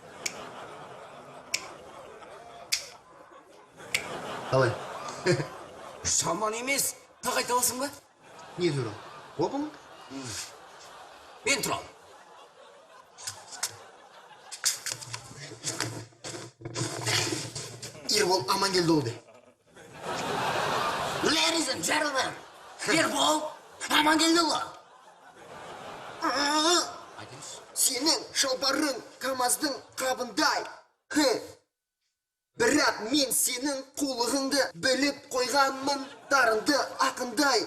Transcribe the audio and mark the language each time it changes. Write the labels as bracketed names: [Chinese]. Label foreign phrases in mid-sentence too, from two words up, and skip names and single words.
[Kazakh] Қалай? Жаман емес, тағы айта аласың ба? Не туралы? Опа ма? Мен туралы. Ербол Амангелдіұлы. [English] Ladies and gentlemen, [Kazakh] Ербол Амангелдіұлы. Сенің шалбарың КамАЗдың қабындай. Бірақ мен сенің қулығыңды біліп қойғанмын, дарынды ақындай.